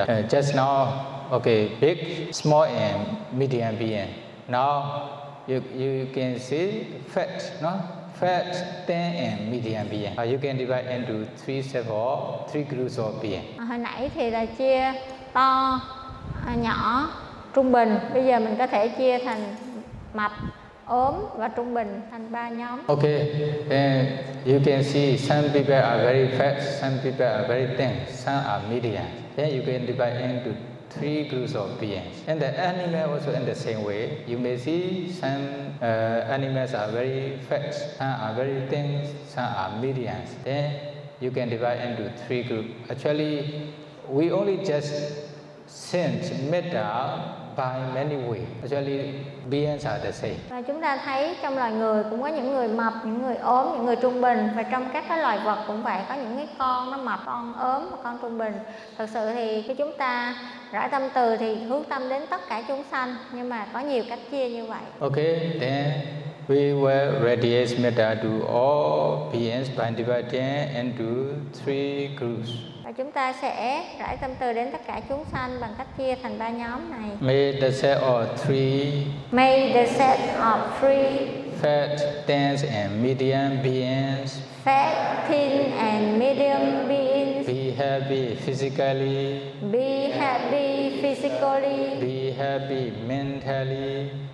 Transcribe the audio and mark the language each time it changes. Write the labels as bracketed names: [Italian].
[English] Just now, okay, big, small and medium being. Now, you can see fat, no? Fat, thin and medium being. You can divide into three sets of three groups of being. [Vietnamese] Hồi nãy thì là chia to, nhỏ, trung bình. Bây giờ mình có thể chia thành mập, ốm và trung bình thành ba nhóm. [English] Okay, and you can see some people are very fat, some people are very thin, some are medium. Then you can divide into three groups of beings. And the animal also in the same way. You may see some animals are very fat, some are very thin, some are medium. Then you can divide into three groups. Actually, we only just sense metta by many ways. Actually, beings are the same. [Vietnamese] Và chúng ta thấy trong loài người cũng có những người mập, những người ốm, những người trung bình. Và trong các cái loài vật cũng vậy, có những cái con nó mập, con ốm, con trung bình. Thực sự thì khi chúng ta rải tâm từ thì hướng tâm đến tất cả chúng sanh, nhưng mà có nhiều cách chia như vậy. [English] Okay, then we will radiate metta to all beings by dividing into three groups. [Vietnamese] Chúng ta sẽ rải tâm từ đến tất cả chúng sanh bằng cách chia thành ba nhóm này. [English] May the set of three. May the set of three. Fat, thin and medium beings. Fat, thin and medium beings. Be happy physically. Be happy physically. Be happy mentally.